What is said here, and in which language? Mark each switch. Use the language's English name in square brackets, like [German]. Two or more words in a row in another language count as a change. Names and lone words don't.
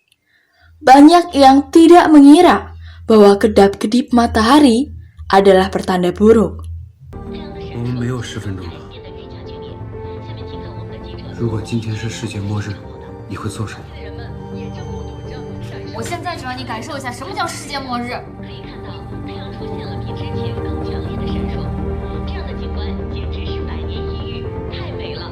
[Indonesian] Banyak yang tidak mengira bahwa kedap-kedip matahari adalah pertanda buruk. [Chinese] 我们没有10分钟了。如果今天是世界末日，你会做什么？我现在就让你感受一下什么叫世界末日。可以看到太阳出现了比之前更强烈的闪烁，这样的景观简直是百年一遇，太美了。